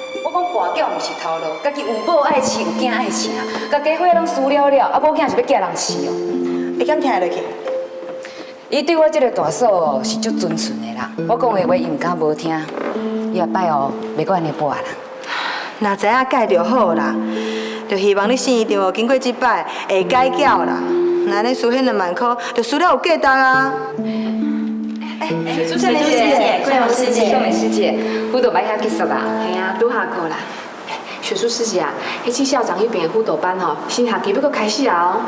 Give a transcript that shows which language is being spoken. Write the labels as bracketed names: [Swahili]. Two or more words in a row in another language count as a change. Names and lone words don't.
[Min Nan Chinese] 我讲跋筊毋是头路，家己有某爱饲，有囝爱请，家家伙拢输了了，某囝是要寄人饲哦。你敢听得落去？伊对我这个大嫂哦是足尊纯的啦，我讲的话伊唔敢无听，伊后摆哦袂阁安尼跋啦。若知影改就好啦，就希望你生意场经过这摆会改缴啦。那你输迄2万块，就输了有价值啊。雪美师姐，桂荣师姐，秀美师姐，辅导班遐结束啦？系啊，拄下课啦。雪淑师姐啊，迄次校长迄边的辅导班吼，新学期要阁开始啊哦。